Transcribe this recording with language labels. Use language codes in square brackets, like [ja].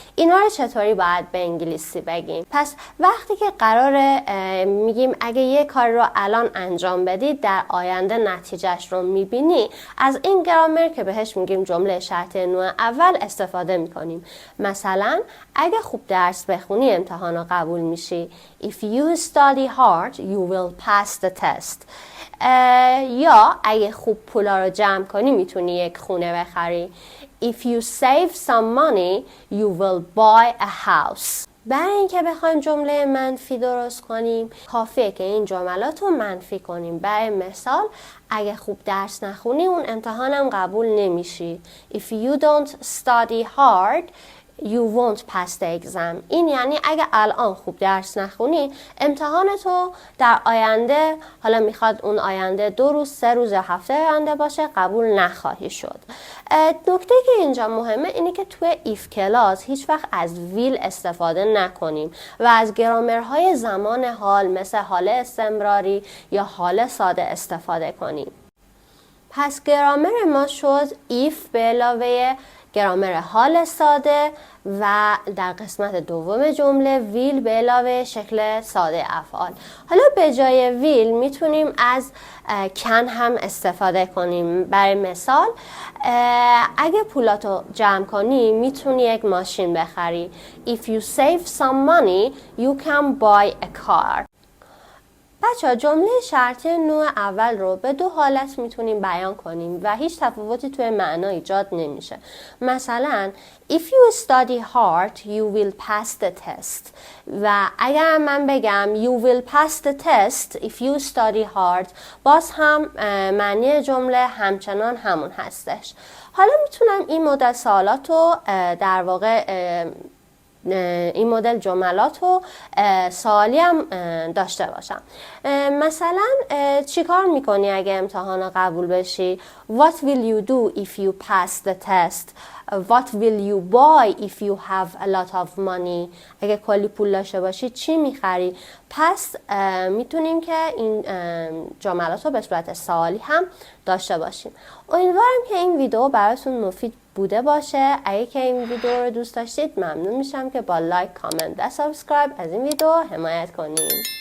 [fa] اینا رو چطوری باید به انگلیسی بگیم؟ پس وقتی که قراره میگیم اگه یه کار رو الان انجام بدی در آینده نتیجهش رو میبینی، از این گرامر که بهش میگیم جمله شرطی نوع اول استفاده میکنیم. مثلا اگه خوب درس بخونی امتحان رو قبول میشی. [en] If you study hard, you will pass the test. [fa] یا اگه خوب پولا رو جمع کنی میتونی یک خونه بخری. [en] If you save some money, you will buy a house. [fa] برای اینکه بخوایم جمله منفی درست کنیم کافیه که این جملات رو منفی کنیم. برای مثال اگه خوب درس نخونی اون امتحانم قبول نمیشی. [en] If you don't study hard, you won't pass the exam. [fa] این یعنی اگه الان خوب درس نخونی امتحان تو در آینده، حالا میخواد اون آینده 2 روز 3 روز هفته آینده باشه، قبول نخواهی شد. نکته که اینجا مهمه اینه که توی ایف کلاس هیچ وقت از ویل استفاده نکنیم و از گرامرهای زمان حال مثل حال استمراری یا حال ساده استفاده کنیم. پس گرامر ما شد ایف به علاوه گرامر حال ساده و در قسمت دوم جمله ویل به علاوه شکل ساده افعال. حالا به جای ویل میتونیم از کن هم استفاده کنیم. برای مثال اگه پولاتو جمع کنی میتونی یک ماشین بخری. [en] If you save some money, you can buy a car. [fa] بچه جمله شرطی نوع اول رو به 2 حالت میتونیم بیان کنیم و هیچ تفاوتی توی معنا ایجاد نمیشه. [en] مثلا If you study hard, you will pass the test. [fa] و اگر من بگم [en] You will pass the test if you study hard، [fa] باز هم معنی جمله همچنان همون هستش. حالا میتونم این مدل سوالات رو در واقع این مدل جملات رو سوالی هم داشته باشم. مثلا چیکار میکنی اگه امتحان قبول بشی؟ [en] What will you do if you pass the test? What will you buy if you have a lot of money? [fa] اگه کلی پول داشته باشی چی میخری؟ پس میتونیم که این جملات رو به صورت سوالی هم داشته باشیم. امیدوارم که این ویدیو براتون مفید بوده باشه. اگه که این ویدیو رو دوست داشتید ممنون میشم که با لایک، کامنت و سابسکرایب از این ویدیو حمایت کنیم.